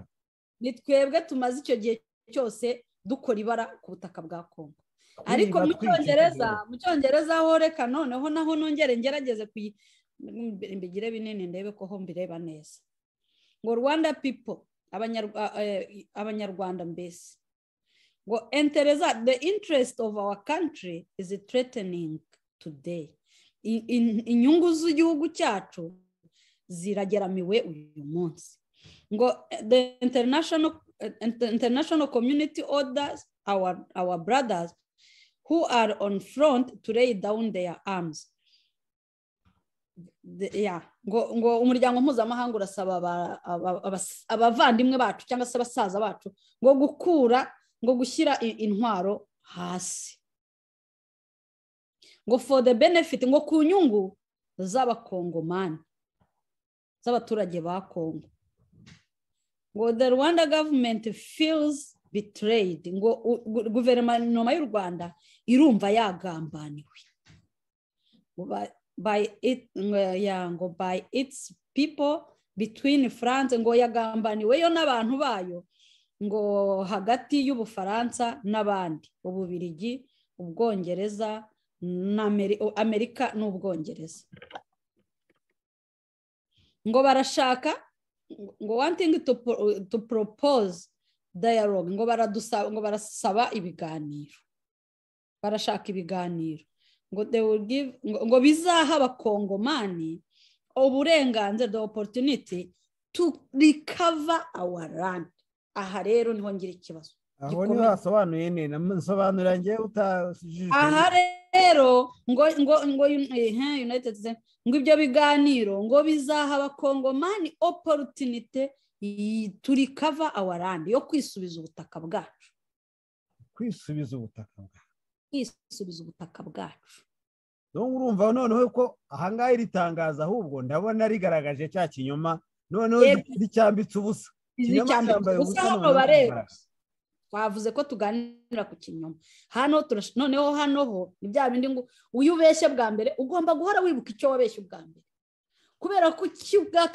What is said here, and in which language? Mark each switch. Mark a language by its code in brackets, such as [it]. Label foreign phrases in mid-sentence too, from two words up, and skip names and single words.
[rw] Ni twebwe tumaze icyo gihe cyose dukora ibara ku butaka bwa Kongo. Ariko mu Cyongereza ho reka noneho naho nongere ngerageze mbigire binini ndebe ko ho mbireba neza. [en] Ngo Rwanda people, [rw] abanyarwanda mbese, ngo [en] the interest of our country is threatening today. [rw] Inyungu z'igihugu cyacu zirageramiwe uyu munsi. [en] Ngo the international community orders our brothers who are on front to lay down their arms. [rw] Ngo umuryango mpuzamahanga urasaba abavandimwe bacu cyangwa se abasaza bacu ngo gushyira intwaro hasi. [en] Ngo for the benefit, [rw] ngo ku nyungu z'abakongomani, z'abaturage ba Kongo. [en] Ngo the Rwanda government feels betrayed. [rw] Ngo guverinoma y'u Rwanda irumva yagambaniwe [en] by its people between France. [rw] Ngo yagambaniwe yo n'abantu bayo, ngo hagati y'Ubufaransa n'abandi, Ububirigi, Ubwongereza na Amerika n'Ubwongereza. Ngo barashaka, ngo [en] wanting to propose dialogue. [rw] Ngo barasaba ibiganiro, barashaka ibiganiro. [en] Ngo they will give, [rw] ngo bizaha abakongomani uburenganzira, [en] the opportunity to recover our land. [rw] Aha rero niho ngira ikibazo. Aho ni hasobanuye nene namusobanurira ngiye utajije. Aha rero ngo United States, ngo ibyo biganiro ngo bizaha abakongomani [en] opportunity to recover our land, [rw] yo kwisubiza ubutaka bwacu. Kwisubiza ubutaka bwacu. Donc urumva noneho ko ahangaye ritangaza, ahubwo ndabona rigaragaje cya kinyoma, noneho ricyambitse ubusa. Izicyambitse ubusa hano bareba. twavuze ko tuganira ku kinyoma hano noneho hano ho ni bya bindi ngo uyu ubeshye bwa mbere ugomba guhora wibuka icyo wabeshye ubwa mbere kubera ko bwa